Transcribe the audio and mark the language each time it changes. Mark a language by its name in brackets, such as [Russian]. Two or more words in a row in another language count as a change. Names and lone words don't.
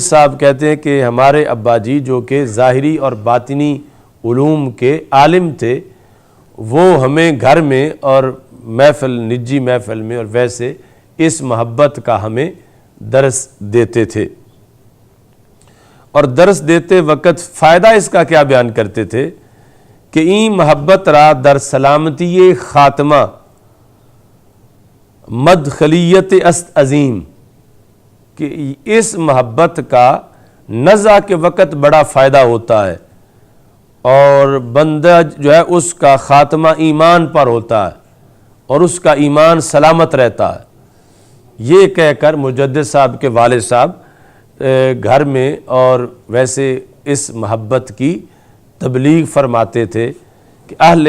[Urdu] صاحب کہتے ہیں کہ ہمارے ابا جی جو کہ ظاہری اور باطنی علوم کے عالم تھے، وہ ہمیں گھر میں اور محفل، نجی محفل میں اور ویسے اس محبت کا ہمیں درس دیتے تھے، اور درس دیتے وقت فائدہ اس کا کیا بیان کرتے تھے کہ [Persian] این محبت را در سلامتی خاتمہ مدخلیت است عظیم، [Urdu] کہ اس محبت کا نزع کے وقت بڑا فائدہ ہوتا ہے، اور بندہ جو ہے اس کا خاتمہ ایمان پر ہوتا ہے اور اس کا ایمان سلامت رہتا ہے۔ یہ کہہ کر مجدد صاحب کے والد صاحب گھر میں اور ویسے اس محبت کی تبلیغ فرماتے تھے کہ اہل